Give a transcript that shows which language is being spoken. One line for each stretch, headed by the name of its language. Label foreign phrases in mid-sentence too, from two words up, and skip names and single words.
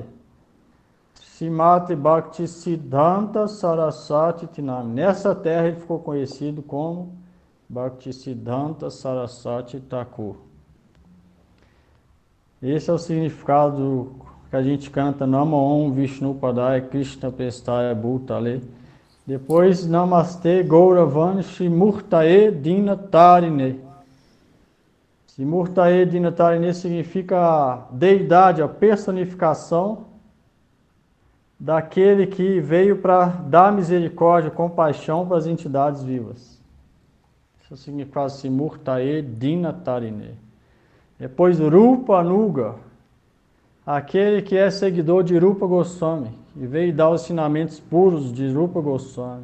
Sanskrit: Srimati Bhaktisiddhanta Saraswati Tinami.
Portuguese: Nessa terra ele ficou conhecido como Bhaktisiddhanta Saraswati Thakur. Esse é o significado que a gente canta
Sanskrit: Nama Om Vishnu Padaya Krishna Prestaya Bhutale. Depois Namaste Gauravani Shimurtae Dinatarine. Shimurtae Dinatarine
Portuguese: significa a deidade, a personificação daquele que veio para dar misericórdia, compaixão para as entidades vivas. Esse é o significado
Sanskrit: Shimurtae Dinatarine.
Portuguese: Depois
Sanskrit: Rupa Nuga,
Portuguese: aquele que é seguidor de Rupa Goswami, e veio dar os ensinamentos puros de Rupa Goswami.